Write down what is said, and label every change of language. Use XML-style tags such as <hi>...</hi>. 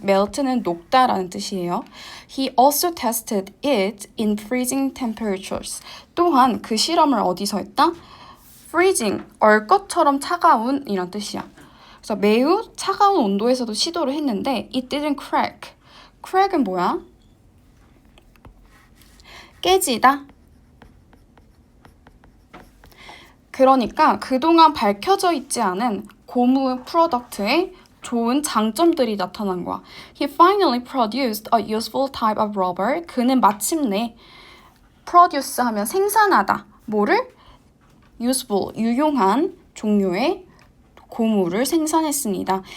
<ko>melt는 녹다라는 뜻이에요.</ko> <en>He also tested it in freezing temperatures.</en> <ko>또한 그 실험을 어디서 했다? freezing, 얼 것처럼 차가운 이란 뜻이야. 그래서 매우 차가운 온도에서도 시도를 했는데</ko> <en>it didn't crack.</en> <ko>crack은 뭐야? 깨지다. 그러니까 그동안 밝혀져 있지 않은 고무 프로덕트의 좋은 장점들이 나타난 거야.</ko> <en>He finally produced a useful type of rubber.</en> <ko>그는 마침내 produce 하면 생산하다. 뭐를? useful, 유용한 종류의 고무를 생산했습니다.</ko>